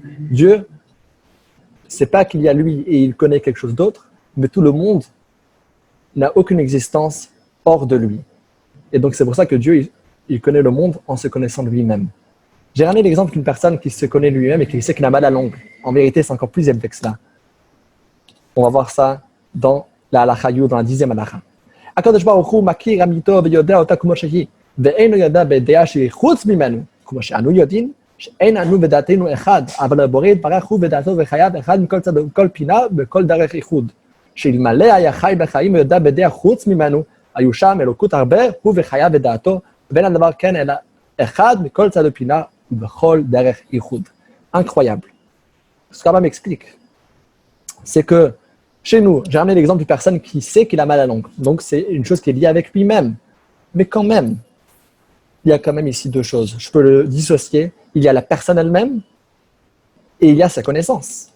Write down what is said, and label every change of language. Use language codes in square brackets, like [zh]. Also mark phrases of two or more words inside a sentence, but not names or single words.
[fr] Dieu, ce n'est pas qu'il y a lui et il connaît quelque chose d'autre, mais tout le monde n'a aucune existence hors de lui. Et donc, c'est pour ça que Dieu, il connaît le monde en se connaissant lui-même. J'ai ramené l'exemple d'une personne qui se connaît lui-même et qui sait qu'il a mal à l'ongle. En vérité, c'est encore plus élevé que cela. On va voir ça dans la [he] הלכה י, [fr] dans la 10e halakha. [he] הקדוש ברוך הוא מכיר אמיתו ויודע אותה כמו שהיא, ואינו יודע בדעה שהיא חוץ ממנו, כמו שאנו יודעים, שאין אנו בדעתנו אחד, אבל הבורא יתברך הוא בדעתו וחייו אחד מכל צד ובכל פינה בכל דרך איחוד. שאלמלא היה חי בחיים ויודע בדעה חוץ ממנו, היו שם אלוקות הרבה, הוא וחייו ודעתו, ואין הדבר כן אלא אחד מכל צד ופינה ובכל דרך איחוד. [fr] Incroyable. Ce qu'Abba m'explique, c'est que chez nous, j'ai ramené l'exemple d'une personne qui sait qu'il a mal à l'ongle. Donc, c'est une chose qui est liée avec lui-même. Mais quand même, il y a quand même ici deux choses. Je peux le dissocier. Il y a la personne elle-même et il y a sa connaissance.